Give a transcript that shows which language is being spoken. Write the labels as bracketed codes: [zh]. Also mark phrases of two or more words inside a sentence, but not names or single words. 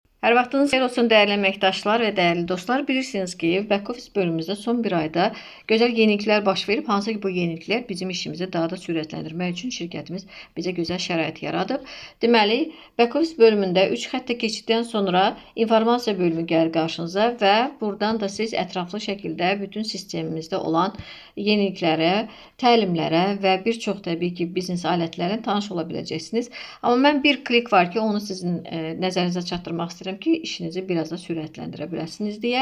[az] Hər vaxtınız xeyir olsun dəyərli əməkdaşlar və dəyərli dostlar. Bilirsiniz ki, back-office bölümümüzdə son bir ayda gözəl yeniliklər baş verib. Hansı ki, bu yeniliklər bizim işimizi daha da sürətləndirmək üçün şirkətimiz bizə gözəl şərait yaradıb. Deməli, back-office bölümündə 3 xəttə keçiddən sonra informasiya bölümü gəlir qarşınıza və buradan da siz ətraflı şəkildə bütün sistemimizdə olan yeniliklərə, təlimlərə və bir çox təbii ki, biznes alətlərinə tanış ola biləcəksiniz. Amma mən bir klik var ki, onu sizin nəzərinizə çatdırmaq istəyirəm ki, işinizi biraz da sürətləndirə biləsiniz deyə.